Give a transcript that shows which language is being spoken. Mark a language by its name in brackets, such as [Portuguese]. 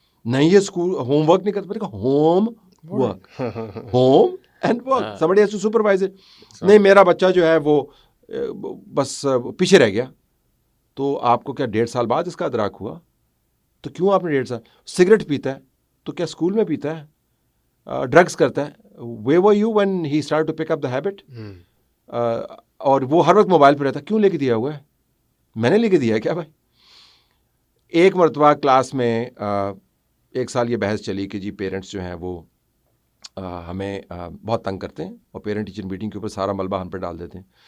[Urdu] نہیں یہ school home work نہیں کرتا. میں نے کہا home work, home and work, [English] somebody has to supervise it. [Urdu] نہیں میرا بچہ جو ہے وہ بس پیچھے رہ گیا. تو آپ کو کیا 1.5 سال بعد اس کا ادراک ہوا؟ تو کیوں آپ نے 1.5 سال؟ سگریٹ پیتا ہے تو کیا اسکول میں پیتا ہے؟ ڈرگس کرتا ہے. [English] where were you when he started to pick up the habit? [Urdu] اور وہ ہر وقت موبائل پہ رہتا ہے. کیوں لے کے دیا ہوا ہے؟ میں نے لے کے دیا ہے کیا بھائی؟ ایک مرتبہ کلاس میں 1 سال یہ بحث چلی کہ جی پیرنٹس جو ہیں وہ ہمیں بہت تنگ کرتے ہیں اور پیرنٹ ٹیچر میٹنگ کے اوپر سارا ملبہ ہم پہ ڈال دیتے ہیں.